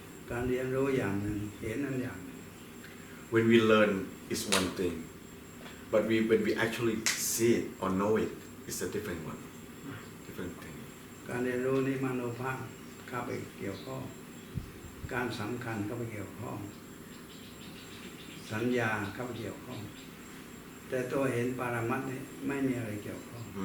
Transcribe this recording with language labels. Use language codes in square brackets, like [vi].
[th] การเรียนรู้อย่างหนึ่งเห็นนั่นอย่าง [en] when we learn is one thing but when we actually see it or know it it's a different one different thing [th] การเรียนรู้นี้มโนภาพเข้าไปเกี่ยวข้องการสำคัญเข้าไปเกี่ยวข้องสัญญาเข้าไปเกี่ยวข้องแต่ตัวเห็นปรมัตถ์นี่ไม่มีอะไรเกี่ยวข้อง